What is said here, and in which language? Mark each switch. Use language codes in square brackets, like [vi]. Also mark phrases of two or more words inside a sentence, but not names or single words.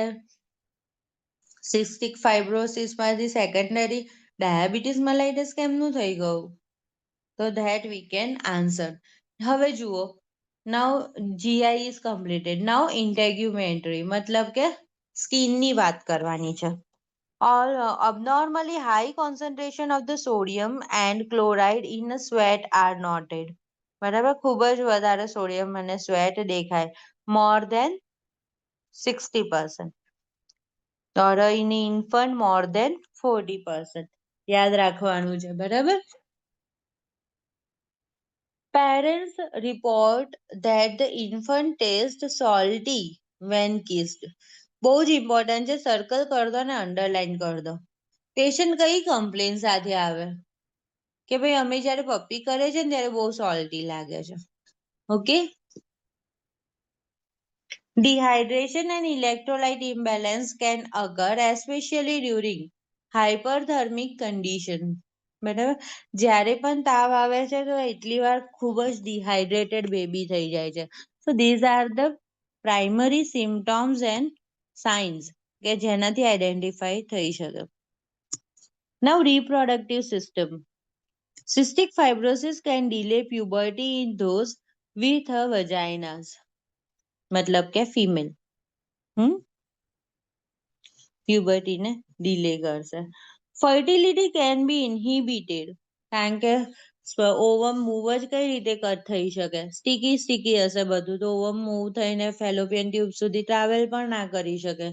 [gu] સિસ્ટિક ફાઇબ્રોસિસમાંથી [en] secondary diabetes mellitus [gu] કેમનું થઈ ગયું? [en] તો that we can answer. [gu] હવે જુઓ, [en] now GI is completed. now integumentary [gu] મતલબ કે સ્કિનની વાત કરવાની છે. [en] All abnormally high concentration of the sodium and chloride in a sweat are noted. [gu] બરાબર, ખૂબ જ વધારે સોડિયમ અને સ્વેટ દેખાય. [en] More than 60%. or in infant more than 40%. [gu] યાદ રાખવાનું છે, બરાબર? [en] Parents report that the infant tastes salty when kissed. [gu] બહુ જ ઇમ્પોર્ટન્ટ છે, સર્કલ કરી દો ને અંડરલાઈન કરી દો. પેશન્ટ કઈ કમ્પ્લેન સાથે આવે કે ભાઈ અમે જ્યારે પપ્પી કરે છે ને ત્યારે બહુ સોલ્ટી લાગે છે. ઓકે. [en] Dehydration and electrolyte imbalance can occur especially during hyperthermic condition. [gu] બરાબર, જ્યારે પણ તાવ આવે છે તો એટલી વાર ખૂબ જ ડિહાઇડ્રેટેડ બેબી થઈ જાય છે. [en] So these are the primary symptoms and signs [gu] કે જેનાથી આઈડેન્ટિફાઈ થઈ શકે. [en] Now reproductive system. Cystic fibrosis can delay puberty in those with a vaginas. [gu] મતલબ કે ફિમેલ પ્યુબર્ટીને ડિલે કરશે. [en] fertility can be inhibited [gu] કારણ કે [en] ovum move [gu] જ કઈ રીતે કટ થઈ શકે? સ્ટીકી હશે બધું, તો [en] ovum move [gu] થઈને [en] fallopian tube [gu] સુધી ટ્રાવેલ પણ ના કરી શકે.